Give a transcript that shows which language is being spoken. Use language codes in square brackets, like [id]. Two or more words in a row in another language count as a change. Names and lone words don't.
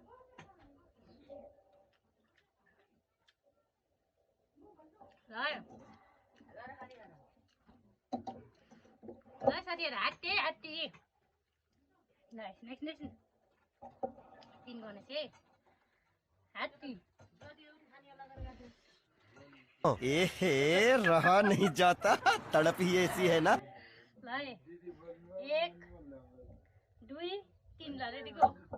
[ne] ल साथीहरू, हात्ती ल नेक्स्ट तीन गर्ने चाहिँ हात्ती। [hi] एहे रहा नहीं जाता, तड़प ही ऐसी है ना। [ne] ल 1 2 3 ल [en] ready go.